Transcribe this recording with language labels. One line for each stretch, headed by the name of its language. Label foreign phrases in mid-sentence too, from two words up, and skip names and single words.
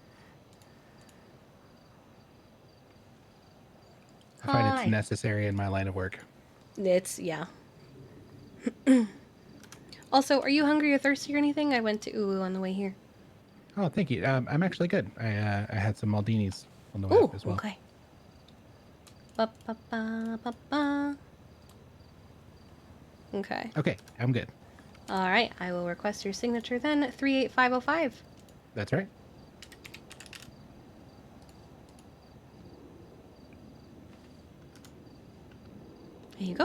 English: I find Hi. it's necessary in my line of work. Yeah. Also, are you hungry or thirsty or anything? I went to Ulu on the way here. Oh, thank you. I'm actually good. I had some Maldinis on the way up as well. Okay. Ba-ba-ba-ba-ba. Okay. Okay, I'm good. All right, I will request your signature then. 38505. That's right. There you go.